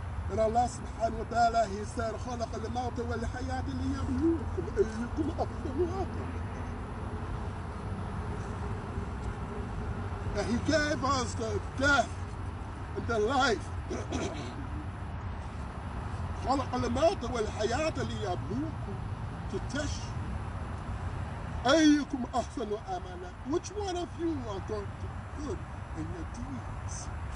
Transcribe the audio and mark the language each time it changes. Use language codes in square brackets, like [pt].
[en] And Allah subhanahu wa ta'ala, he said, [ar] خَلَقَ الْمَوْتَ وَالْحَيَاةَ لِيَبْلُوكُمْ أَيُّكُمْ أَحْسَنُ عَمَلًا. [en] And he gave us the death and the life. [ar] خَلَقَ الْمَوْتَ وَالْحَيَاةَ لِيَبْلُوكُمْ, [en] to test you. [ar] أَيُّكُمْ أَحْسَنُ عَمَلًا. [en] Which one of you are going to do good in your deeds?